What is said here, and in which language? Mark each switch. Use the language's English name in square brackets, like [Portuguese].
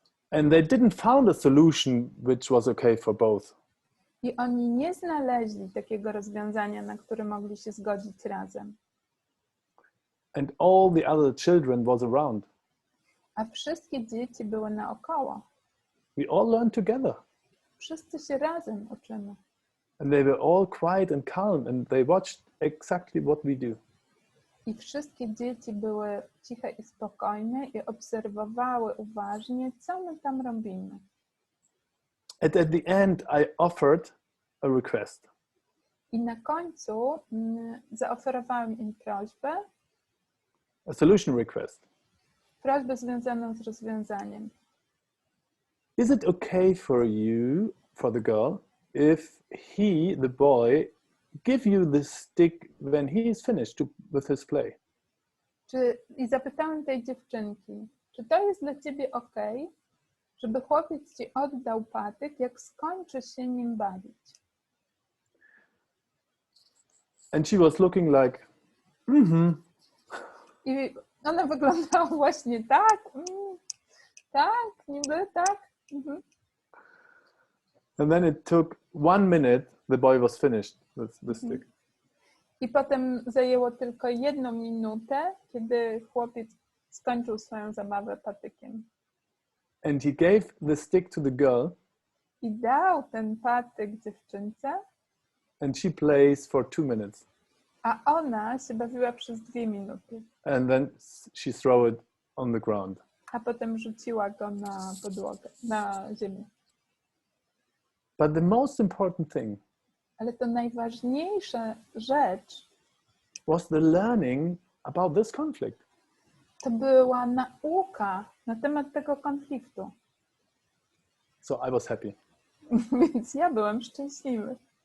[English] And they didn't find a solution which was okay for both. [Polish] I oni nie znaleźli takiego rozwiązania, na które mogli się zgodzić razem. [English] And all the other children was around. [Polish] A wszystkie dzieci były naokoło. [English] We all learned together. [Polish] Wszyscy się razem uczymy. [English] And they were all quiet and calm and they watched exactly what we do. [Polish] I wszystkie dzieci były ciche i spokojne i obserwowały uważnie, co my tam robimy. [English] At the end I offered a request. [Polish] I na końcu zaoferowałem im prośbę. [English] A solution request. [Polish] Prośbę związaną z rozwiązaniem. [English] Is it okay for you, for the girl, if he, the boy, give you the stick when he is finished with his play? [Polish] I zapytałem tej dziewczynki, czy to jest dla ciebie okej, żeby chłopiec ci oddał patyk, jak skończy się nim bawić? [English] And she was looking like, [Polish] I ona wyglądała właśnie tak, tak, niby tak. [English] And then it took 1 minute, the boy was finished with the stick. [Polish] I potem zajęło tylko 1 minutę, kiedy chłopiec skończył swoją zabawę patykiem. [English] And he gave the stick to the girl. [Polish] I dał ten patyk dziewczynce. [English] And she plays for 2 minutes. [Polish] A ona się bawiła przez 2 minuty. [English] And then she threw it on the ground. [Polish] A potem rzuciła go na podłogę, na ziemię. [English] But the most important thing [Polish] Ale to najważniejsza rzecz [English] was the learning about this conflict. [Polish] to była nauka na temat tego konfliktu. [English] So I was happy. [Polish] Więc ja byłem szczęśliwy.